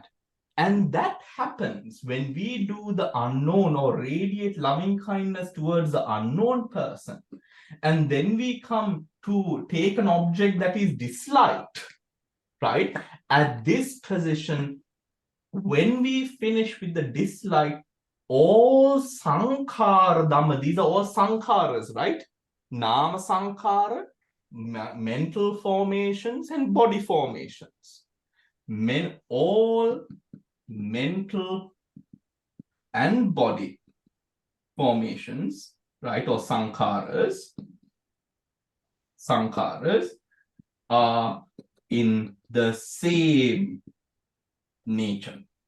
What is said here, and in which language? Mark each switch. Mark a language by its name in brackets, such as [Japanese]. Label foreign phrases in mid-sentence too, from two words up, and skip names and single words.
[English] And that happens when we do the unknown or radiate loving kindness towards the unknown person. And then we come to take an object that is disliked, right? At this position, when we finish with the dislike, all [Pali] sankhara dhamma, [English] these are all sankharas, right? [Pali] Nama sankhara, [English] mental formations, and body formations. All mental and body formations, right, or sankharas are in the same nature.